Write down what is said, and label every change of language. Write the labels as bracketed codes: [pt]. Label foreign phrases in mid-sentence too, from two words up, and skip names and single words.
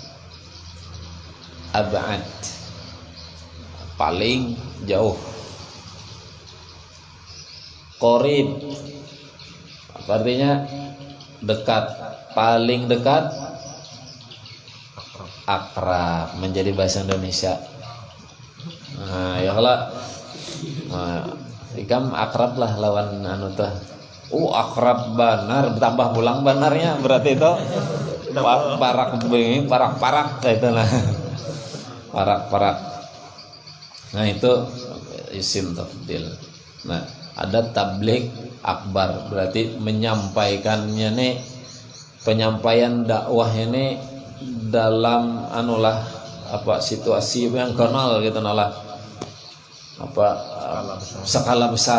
[id] Ab'ad paling jauh. Qorib artinya dekat, paling dekat. Akrab menjadi bahasa Indonesia. Nah, [bjn] ya kalau ikam akrab lah lawan anu teh. Akrab banar, tambah pulang banarnya berarti itu parak kayak itu lah. [id] Parak. Nah itu [ar] اسم التفضيل. [id] Nah, ada [ar] تبليغ أكبر, [id] berarti menyampaikannya nih, penyampaian dakwah ini dalam anulah apa situasi yang kenal gitu nalah apa skala besar.